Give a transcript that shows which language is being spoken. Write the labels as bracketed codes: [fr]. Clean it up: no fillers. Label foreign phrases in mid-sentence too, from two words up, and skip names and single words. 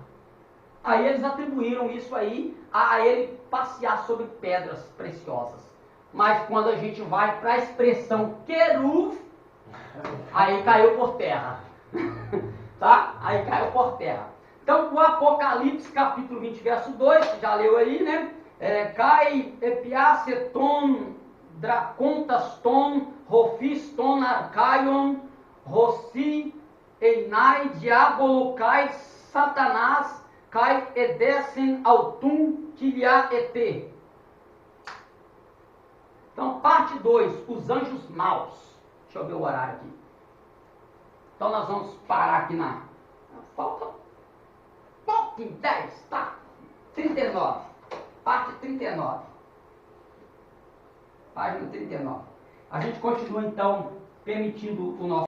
[pt] Aí eles atribuíram isso aí a ele passear sobre pedras preciosas. Mas quando a gente vai para a expressão queruv, aí caiu por terra. Tá? Aí caiu por terra. Então, o Apocalipse, capítulo 20, verso 2, que já leu aí, né? [el] Καὶ ἐκράτησεν τὸν δράκοντα, τὸν ὄφιν τὸν ἀρχαῖον, ὅς ἐστιν Διάβολος καὶ ὁ Σατανᾶς, καὶ ἔδησεν αὐτὸν χίλια ἔτη. [pt] Então, parte 2, os anjos maus. Deixa eu ver o horário aqui. Então, nós vamos parar aqui na... Falta pouco, 10, tá? 39. Parte 39. Página 39. A gente continua, então, permitindo o nosso